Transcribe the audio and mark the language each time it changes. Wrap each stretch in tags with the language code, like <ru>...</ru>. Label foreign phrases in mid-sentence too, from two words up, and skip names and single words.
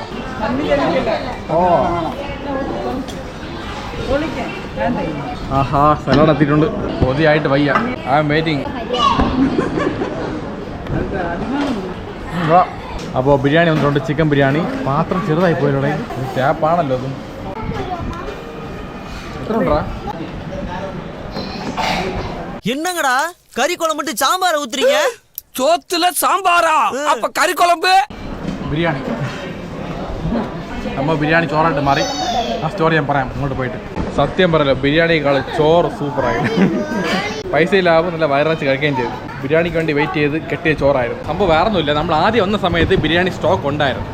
<ml>ഓ ആഹാ, സലാഡ് എത്തിയിട്ടുണ്ട്. പൊതിയായിട്ട് വയ്യ.</ml> <en>I am waiting.</en> <ml>അപ്പോൾ ബിരിയാണി വന്നിട്ടുണ്ട്, ചിക്കൻ ബിരിയാണി. പാത്രം ചെറുതായി പോയില്ലേ? ടാപ്പാണല്ലോ അതും. എത്ര ഉണ്ടാ?</ml> <ta>என்னங்கடா கறி குழம்பு சாம்பார ஊத்துறீங்க? சோத்துல சாம்பாரா? அப்ப கறி குழம்பு?</ta> <ml>ബിരിയാണി. നമ്മൾ ബിരിയാണി ചോറായിട്ട് മാറി. ആ സ്റ്റോറി ഞാൻ പറയാം അങ്ങോട്ട് പോയിട്ട്. സത്യം പറയല്ലോ, ബിരിയാണിയേക്കാൾ ചോറ് സൂപ്പറായി. പൈസ ലാഭം, നല്ല വയറിറച്ച് കഴിക്കുകയും ചെയ്തു. ബിരിയാണിക്ക് വേണ്ടി വെയിറ്റ് ചെയ്ത് കെട്ടിയ ചോറായിരുന്നു. സംഭവം വേറെ ഒന്നുമില്ല, നമ്മൾ ആദ്യം വന്ന സമയത്ത് ബിരിയാണി സ്റ്റോക്ക് ഉണ്ടായിരുന്നു.</ml>